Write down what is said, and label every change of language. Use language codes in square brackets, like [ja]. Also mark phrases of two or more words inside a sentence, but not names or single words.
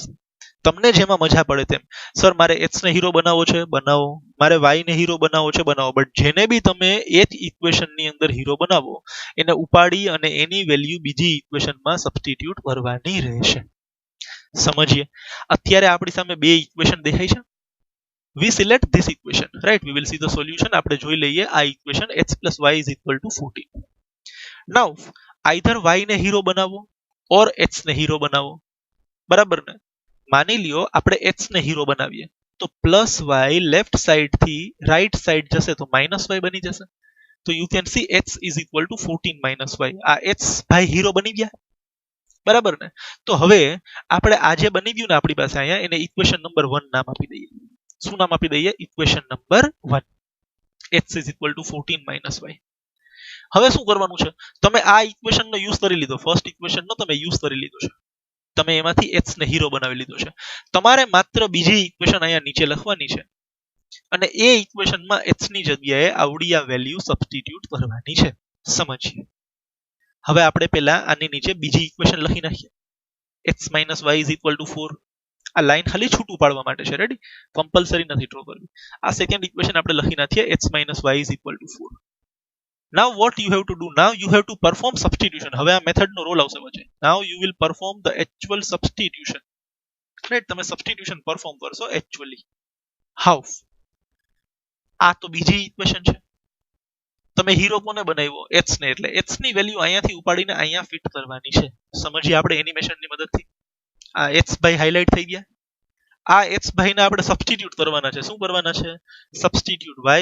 [gu] તમને જેમાં મજા પડે તેમ. સર મારે એક્સ ને હીરો બનાવવો છે, બનાવો. મારે વાય ને હીરો બનાવવો છે, બનાવો. બટ જેને બી તમે એક ઇક્વેશન ની અંદર હીરો બનાવો એને ઉપાડી અને એની વેલ્યુ બીજી ઇક્વેશનમાં સબસ્ટિટ્યુટ કરવાની રહેશે. સમજીએ. અત્યારે આપણી સામે બે ઇક્વેશન દેખાય છે. [en] we select this equation, right? We will see the solution. [gu] આપણે જોઈ લઈએ આ ઇક્વેશન [en] x plus y is equal to 14. now either [gu] y ને હીરો બનાવો or x ને હીરો બનાવો, બરાબર ને? માની લ્યો આપણે x ને હીરો બનાવીએ તો પ્લસ y [en] left side [gu] થી [en] right side [gu] જશે તો માઇનસ y બની જશે. [en] તો you can see x is equal to 14 minus y. [gu] આ x ભાઈ હીરો બની ગયા, બરાબર ને? તો હવે આપણે આ જે બની ગયું ને આપણી પાસે અહીંયા, એને [en] equation number 1 [gu] નામ આપી દઈએ. શું નામ આપી દઈએ? [en] equation number 1. x is equal to 14 minus y. [gu] હવે શું કરવાનું છે, તમે આ ઇક્વેશનનો યુઝ કરી લીધો, ફર્સ્ટ ઇક્વેશનનો તમે યુઝ કરી લીધો છે, તમે એમાંથી x ને હીરો બનાવી લીધો છે. તમારે માત્ર બીજી ઇક્વેશન અહીંયા નીચે લખવાની છે અને એ ઇક્વેશનમાં x ની જગ્યાએ આવડી આ વેલ્યુ સબસ્ટિટ્યુટ કરવાની છે. સમજીએ. હવે આપણે પહેલા આની નીચે બીજી ઇક્વેશન લખી નાખીએ. [en] x minus y is equal to 4. [gu] આ લાઈન ખાલી છૂટું પાડવા માટે છે. રેડી? કમ્પલસરી નથી ડ્રો કરવી. આ [en] second equation [gu] આપણે લખી નાખીએ [en] x minus y is equal to 4. now what you have to do, now you have to perform substitution. [gu] હવે આ મેથડ નો રોલ આવશે વચ્ચે. [en] now you will perform the actual substitution, right? [gu] તમે [en] substitution perform [gu] કરશો [en] actually. how? [gu] આ તો બીજી ઇક્વેશન છે. તમે હીરો કોને બનાવ્યો? x ને. એટલે x ની વેલ્યુ અહીંયાથી ઉપાડીને અહીંયા ફિટ કરવાની છે. સમજીએ આપણે એનિમેશનની મદદથી. આ x ભાઈ હાઇલાઇટ થઈ ગયા. આ x ભાઈને આપણે સબસ્ટિટ્યુટ કરવાના છે. શું કરવાના છે? સબસ્ટિટ્યુટ. વાય?